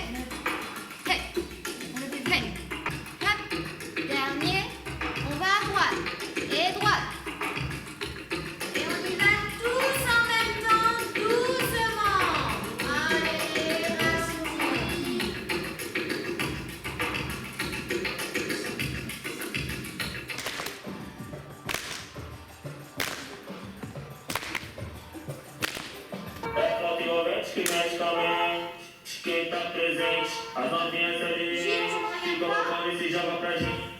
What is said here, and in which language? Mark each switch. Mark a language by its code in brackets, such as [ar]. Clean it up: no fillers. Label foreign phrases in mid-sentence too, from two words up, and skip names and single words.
[fr] Hey. Hey. Hop. Dernier. On va à droite. Et droite. Et on y va tous en même temps, doucement. Allez, vas-y. [pt] Efetivamente, que magicamente, quem tá presente, as novinhas ali, se colocando e se joga pra gente.